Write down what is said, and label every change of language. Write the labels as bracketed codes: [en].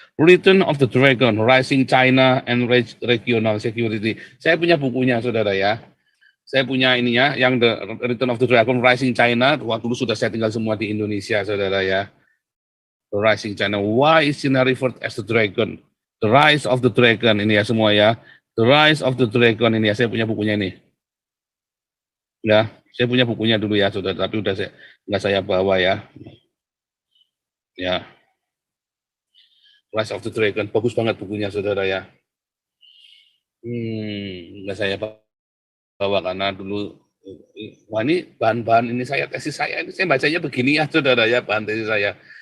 [en] Return of the Dragon, Rising China and Regional Security. [id] Saya punya bukunya, saudara ya. Saya punya ininya, yang The Return of the Dragon, Rising China. Waktu dulu sudah saya tinggal semua di Indonesia, saudara ya. [en] The Rising China. Why is China referred as the Dragon? The Rise of the Dragon, ini ya semua ya. [id] The Rise of the Dragon, ini ya, saya punya bukunya ini. Ya, saya punya bukunya dulu ya, saudara. Tapi udah nggak saya bawa ya. Ya. Rise of the Dragon, bagus banget bukunya, saudara ya. Nggak saya bawa karena dulu, wah ini bahan-bahan ini tesis saya, ini saya bacanya begini ya, saudara ya, bahan tesis saya.